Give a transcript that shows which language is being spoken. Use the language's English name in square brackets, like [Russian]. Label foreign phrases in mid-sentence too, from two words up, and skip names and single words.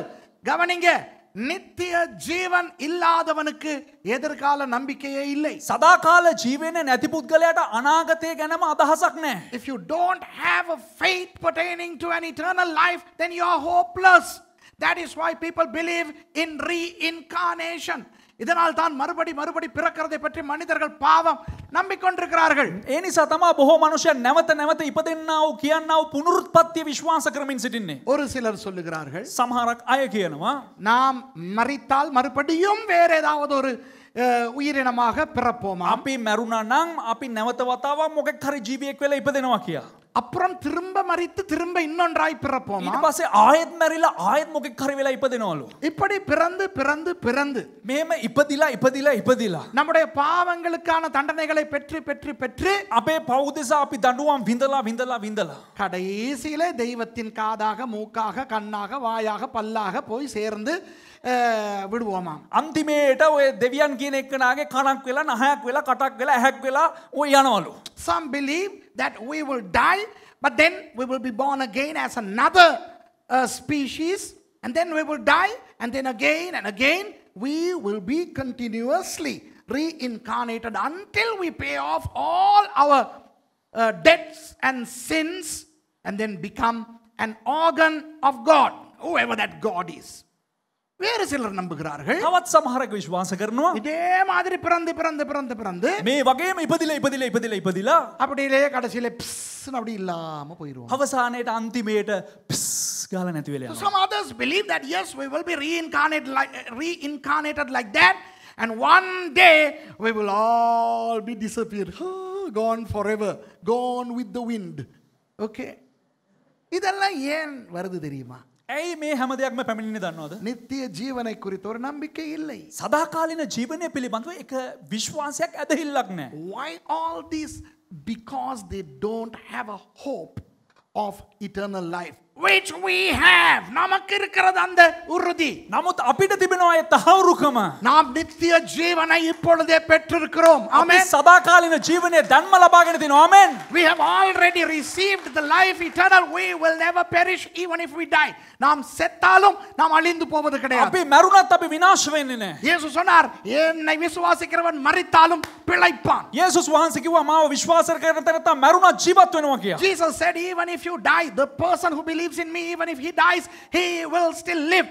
[Tamil] கவனிங்க, நித்திய ஜீவன் இல்லாதவனுக்கு எதிர்கால நம்பிக்கையே இல்லை. [Sinhala] සදාකාල ජීවනය නැති පුද්ගලයාට අනාගතය ගැනම අදහසක් නැහැ. [English] If you don't have a faith pertaining to an eternal life, then you are hopeless. That is why people believe in reincarnation. [Tamil] இதனால் தான் மறுபடி பிறக்கிறதை பற்றி மனிதர்கள் பாவம் நம்பிக்கொண்டிருக்கிறார்கள். [Sinhala] ඒ නිසා තමයි බොහෝ මනුෂ්‍යයන් නැවත නැවත ඉපදෙන්නා වූ කියන්නා වූ පුනරුත්පත්තිය විශ්වාස කරමින් සිටින්නේ. [Tamil] ஒரு சிலர் சொல்லுகிறார்கள், [Sinhala] සමහරක් අය කියනවා [Tamil] நாம் மரித்தால் மறுபடியும் வேற ஏதாவது ஒரு உயிரினமாக பிறப்போமா? [Sinhala] අපි මැරුණා නම් අපි නැවත වතාවක් මොකෙක් හරි ජීවියෙක් වෙලා ඉපදෙනවා කියලා. [Tamil] அப்புறம் திரும்ப மரித்து திரும்ப இன்னொன்றாய் பிறப்போமா? [Sinhala] ඊට පස්සේ ආයෙත් මැරිලා ආයෙත් මොකෙක් හරි වෙලා ඉපදෙනවලු. [Tamil] இப்படி பிறந்து பிறந்து பிறந்து [Sinhala] මේම ඉපදිලා [Tamil] நம்முடைய பாவங்களுக்கான தண்டனைகளை பெற்று பெற்று பெற்று [Sinhala] අපේ පව් දෙසා අපි දඬුවම් විඳලා [Tamil] கடைசியிலே தெய்வத்தின் காதாக மூக்காக கண்ணாக வாயாக பல்லாக போய் சேர்ந்து விடுவோமாம். [Sinhala] අන්තිමේට ඔය දෙවියන් කියන එක්කනාගේ කණක් වෙලා නහයක් වෙලා කටක් වෙලා ඇහැක් වෙලා ඔය යනවලු. [English] Some believe that we will die, but then we will be born again as another species, and then we will die, and then again and again we will be continuously reincarnated until we pay off all our debts and sins, and then become an organ of God, whoever that God is. [Tamil] வேறு சிலர் நம்புகிறார்கள், [Sinhala] තවත් සමහරක් විශ්වාස කරනවා [Tamil] இதே மாதிரி பிறந்து [Sinhala] මේ වගේම ඉපදිලා [Tamil] அப்படியே கடைசியில பிஸ்னு அப்படி இல்லாம போயிடுவோம். [Sinhala] අවසානයේට අන්තිමේට පිස් ගාලා නැති වෙලා යනවා. [English] Some others believe that yes, we will be reincarnated like that, and one day we will all be disappeared, gone forever, gone with the wind. [Tamil] Okay, இதெல்லாம் ஏன் வருது தெரியுமா? [Sinhala] ඇයි මේ හැම දෙයක්ම පැමිණෙන්නේ දන්නවද? [Tamil] நித்திய ஜீவனை குறித்த ஒரு நம்பிக்கை இல்லை. [Sinhala] සදාකාලීන ජීවනය පිළිබඳව එක විශ්වාසයක් ඇදහිල්ලක් නැහැ. [English] Why all this? Because they don't have a hope of eternal life, which we have. [Tamil] நமக்கு இருக்கிறது அந்த உறுதி. [Sinhala] නමුත් අපිට තිබෙනවා ඒ තහවුරුකම. [Tamil] நாம் நித்திய ஜீவனை இப்பொழுதே பெற்றிருக்கிறோம். [Sinhala] අපි [Tamil] ஆமென். [Sinhala] සදාකාලීන ජීවනය දැන්ම ලබාගෙන තිනවා. ආමෙන්. [English] We have already received the life eternal. We will never perish even if we die. [Tamil] நாம் செத்தாலும் நாம் அழிந்து போவது கிடையாது. [Sinhala] අපි මැරුණත් අපි විනාශ වෙන්නේ නැහැ. [Tamil] இயேசு சொன்னார், என்னை விசுவாசிக்கிறவன் மரித்தாலும் பிழைப்பான். [Sinhala] යේසුස් වහන්සේ කිව්වා මාව විශ්වාස කරන තැනත්තා මැරුණත් ජීවත් වෙනවා කියලා. [English] Jesus said, even if you die, the person who believes believes in me, even if he dies, he will still live.